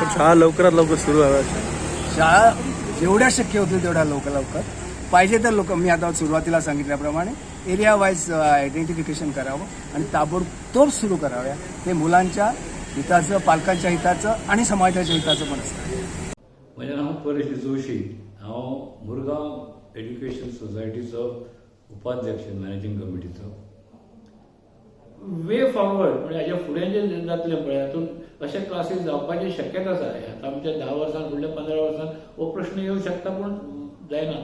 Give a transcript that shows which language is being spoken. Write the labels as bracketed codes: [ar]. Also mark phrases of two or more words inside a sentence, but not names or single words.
[mr] पण शाळा लवकरात लवकर सुरू व्हाव्या. शाळा जेवढ्या शक्य होतील तेवढ्या लवकर पाहिजे तर मी आता सुरुवातीला सांगितल्याप्रमाणे [en] area wise identification [mr] करावं आणि ताबडतोब सुरू कराव्या. ते मुलांच्या हिताचं, पालकांच्या हिताचं आणि समाजाच्या हिताचं पण असतं. [kok] म्हजें नांव परेश जोशी, हांव मुरगांव एड्युकेशन सोसायटीचो उपाध्यक्ष, मॅनेजिंग कमिटीचो. [en] way forward [kok] म्हणजे हाच्या फुडें जे जातलें पळय हातून अशे क्लासीस जावपाची शक्यता आसा. आतां आमच्या 10 वर्सां फुडल्या 15 वर्सां हो प्रश्न येवंक शकता पूण जायना.